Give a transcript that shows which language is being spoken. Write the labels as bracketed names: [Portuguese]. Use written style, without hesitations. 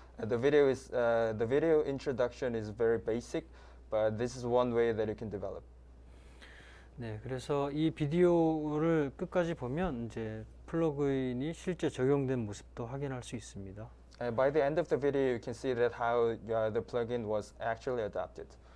[English] The video introduction is very basic, but this is one way that you can develop. [Korean] 네, 그래서 이 비디오를 끝까지 보면 이제 플러그인이 실제 적용된 모습도 확인할 수 있습니다. [English] By the end of the video, you can see that how the plugin was actually adapted.